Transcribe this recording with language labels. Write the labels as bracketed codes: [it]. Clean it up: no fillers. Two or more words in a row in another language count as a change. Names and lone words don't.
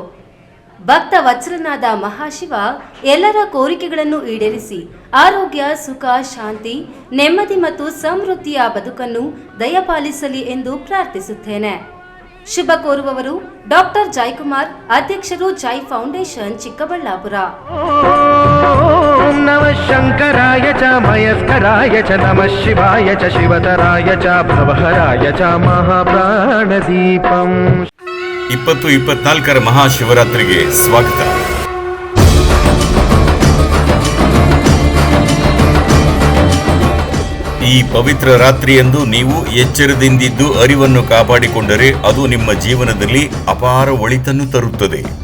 [kn] ಭಕ್ತ ವತ್ಸಲನಾದ ಮಹಾಶಿವ ಎಲ್ಲರ ಕೋರಿಕೆಗಳನ್ನು ಈಡೇರಿಸಿ ಆರೋಗ್ಯ, ಸುಖ, ಶಾಂತಿ, ನೆಮ್ಮದಿ ಮತ್ತು ಸಮೃದ್ಧಿಯ ಬದುಕನ್ನು ದಯಪಾಲಿಸಲಿ ಎಂದು ಪ್ರಾರ್ಥಿಸುತ್ತೇನೆ. ಶುಭ ಕೋರುವವರು ಡಾಕ್ಟರ್ ಜಯಕುಮಾರ್, ಅಧ್ಯಕ್ಷರು ಜೈ ಫೌಂಡೇಶನ್, ಚಿಕ್ಕಬಳ್ಳಾಪುರ. [sa] ಓಂ ನಮಃ ಶಂಕರಾಯ ಚ ಮಯಸ್ಕರಾಯ ಚ ನಮಃ ಶಿವಾಯ ಚ ಶಿವತರಾಯ ಚ ಭವಹರಾಯ ಚ ಮಹಾಪ್ರಾಣದೀಪಂ. [kn] 2024 ಮಹಾಶಿವರಾತ್ರಿಗೆ ಸ್ವಾಗತ. ಈ ಪವಿತ್ರ ರಾತ್ರಿಯಂದು ನೀವು ಎಚ್ಚರದಿಂದಿದ್ದು ಅರಿವನ್ನು ಕಾಪಾಡಿಕೊಂಡರೆ ಅದು ನಿಮ್ಮ ಜೀವನದಲ್ಲಿ ಅಪಾರ ಒಳಿತನ್ನು ತರುತ್ತದೆ.